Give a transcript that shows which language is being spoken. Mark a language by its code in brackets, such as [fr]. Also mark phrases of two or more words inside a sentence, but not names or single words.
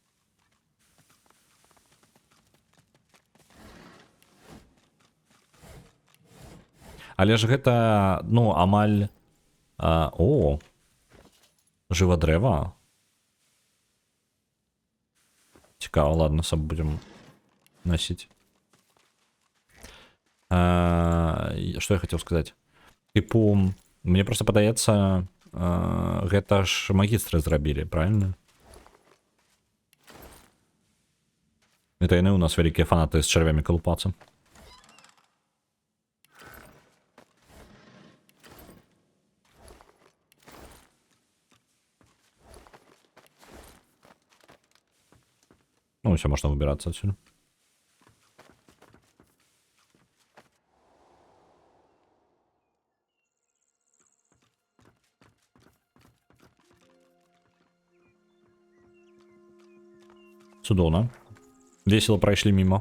[be] Але ж гэта, ну, амаль... О! Жыва дрэва. Цікава, [ru] ладно, саб будем носить. Что я хотел сказать? [be] Типу, [ru] мне просто [be] падаецца, гэта ж магістры зрабілі, правильно? Это яны у нас вялікія фанаты з чарвямі калупацца. Ну, [ru] все, можно выбираться отсюда. [be] Цудоўна. Весело прайшлі мимо.